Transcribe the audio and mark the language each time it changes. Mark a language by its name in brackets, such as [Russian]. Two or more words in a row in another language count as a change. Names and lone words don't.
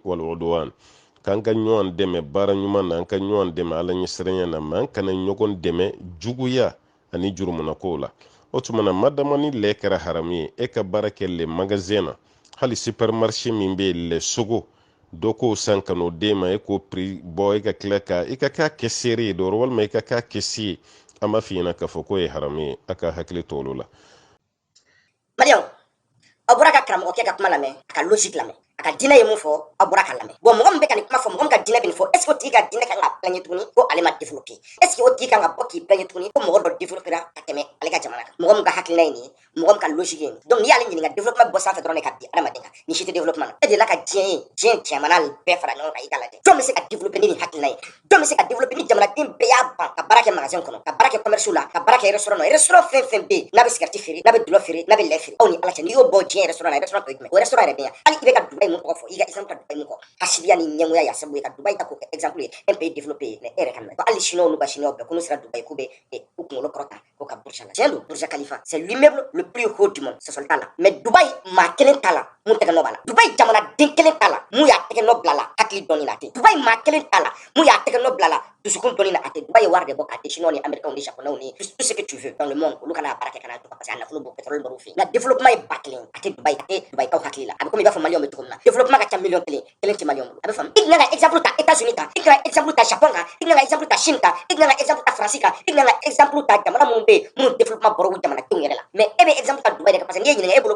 [Bambara] wal 'udwan k'an ka ɲɔgɔn dɛmɛ baara ɲuman na an ka ɲɔgɔn dɛmɛ ala ɲɛsiranya na ma an kana ɲɔgɔn dɛmɛ juguya ani jurumunako la o tuma na madama ni lɛ kɛra haramu ye e ka baara kɛ [French] le magasin [Bambara] na hali supermarché min bɛ yen lɛ sogo dɔ k'o san ka n'o d'e ma e k'o prix bɔ e ka tila ka i ka k'a kɛ seere ye dɔrɔn walima i ka k'a kɛ si ye an b'a f'i ɲɛna k'a fɔ k'o ye haramu ye a ka hakili to olu la. Mariam, aw bɔra ka karamɔgɔkɛ ka kuma lamɛn a ka logique lamɛn a ka diinɛ ye mun fɔ aw bɔra ka lamɛn bon mɔgɔ min bɛ ka nin kuma fɔ mɔgɔ min ka diinɛ bɛ nin fɔ [French] est ce que [Bambara] o tigi ka diinɛ kan ka plaigner tuguni ko ale ma développer [French] est ce que [Bambara] o tigi kan ka bɔ k'i plaigner tuguni ko mɔgɔ dɔ développera ka tɛmɛ ale ka jamana kan mɔgɔ min ka hakilina ye nin ye mɔgɔ min ka logique ye nin donc n'i y'ale ɲininka développement bɔ sanfɛ dɔrɔn de ka bin adamaden kan nin si tɛ développement na e delila ka diɲɛ jamana bɛɛ fara ɲɔgɔn kan i ka lajɛ jɔn bɛ se ka développer ni nin hakilina ye jɔn bɛ se ka développer ni jamanaden bɛɛ y'a ban ka baara kɛ magasin kɔnɔ ka baara kɛ commerce la ka baara kɛ restaurant na restaurant fɛn fɛn bɛ yen n'a bɛ cigarette feere n'a bɛ dulɔ feere n'a bɛ lait feere aw ni ala cɛ n'i y'o bɔ diɲɛ restaurant na restaurant tɔ ye jumɛn o restaurant yɛrɛ bɛ yan hali i bɛ ka Dubaï mun tɔgɔ fɔ i ka exemple ta Dubaï mun kɔ hasidiya ni ɲɛngoya y'a sababu ye ka Dubaï ta k'o kɛ exemple ye [French] un pays développé [Bambara] mais e yɛrɛ ka nɔ hali chinois n'u ka chinois bɛɛ ko n'u sera Dubaï k'u bɛ u kunkolo kɔrɔta k'u ka Burj la tiɲɛ don Burj Khalifa [French] c'est l'immeuble le plus haut du monde [Bambara] sɔsɔli t'a la mais Dubaï maa kelen t'a la mun tɛgɛ nɔ b'a la Dubaï jamanaden kelen t'a la mun y'a tɛgɛ nɔ bila la hakili dɔnni na a tɛ Dubaï maa kelen t'a la mun y'a tɛgɛ nɔ bila la dusukun dɔnni na a tɛ Dubaï ye wari de bɔ k'a di chinois ni américains ni japonais ni [French] tout ce que tu veux dans le monde [Bambara] olu kana baara kɛ kana jɔ [French] parce que [Bambara] a nafolo bɔ pétrole bɔr'u fɛ yen nka développement ye ba kelen a tɛ Dubaï kaw hakili la a bɛ komi i b'a fɔ maliyɛnw bɛ cogo min na développement ka ca miliyɔn kelen tɛ maliyɛnw bolo a bɛ faamu i kan ka exemple ta États-Unis kan i kan ka exemple ta Japon kan i kan ka exemple ta Chine kan i kan ka exemple ta France kan i kan ka exemple ta jamana minnu bɛ yen minnu développement bɔra u jamanadenw yɛrɛ la mais e bɛ exemple ta Dubaï de kan [French] parce que [Bambara] n'i ye ɲininka e bolo